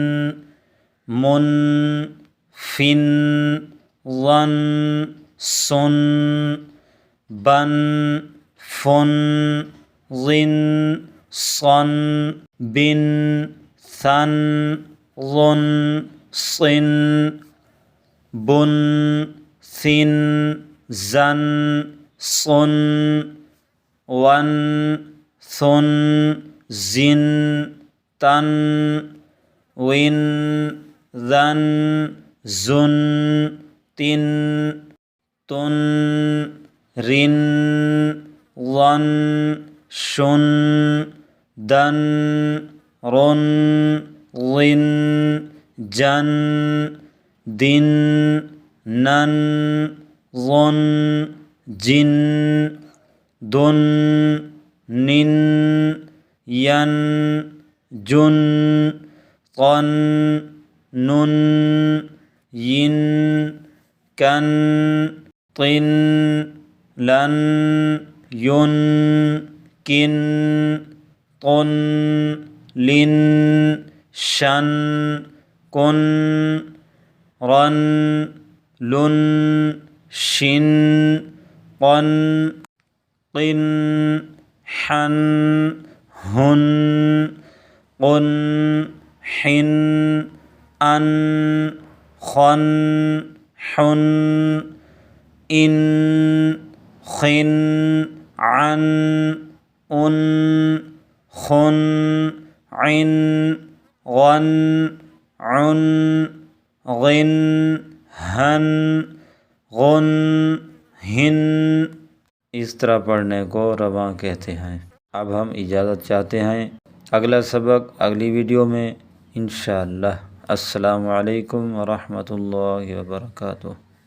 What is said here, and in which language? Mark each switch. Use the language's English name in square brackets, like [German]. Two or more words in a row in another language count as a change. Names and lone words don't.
[Urdu] من، فن، ظن، سن، بن، فن، ظن، صن، بن، ثن، ظن، صن، بن، ثن، زن، صن، ون، ثن، زن، تن، ون، ذن، زن، تن، تن، رن، ظن، شن، دن، رن، ظن، جن، دن، نن، ظن، جن، دن، نن، ین، جن، قن، نن، ین، کن، طن، لن، ین، کن، طن، لن، شن، کن، رن، لن، شن، قن، قن، حن، ہن، قن، حن، ان، خن، حن، ان، خن، عن، ان، خن، عن، غن، عن، غن، ہن، غن، ہن۔ اس طرح پڑھنے کو رواں کہتے ہیں۔ اب ہم اجازت چاہتے ہیں، اگلا سبق اگلی ویڈیو میں انشاءاللہ۔ السلام علیکم ورحمۃ اللہ وبرکاتہ۔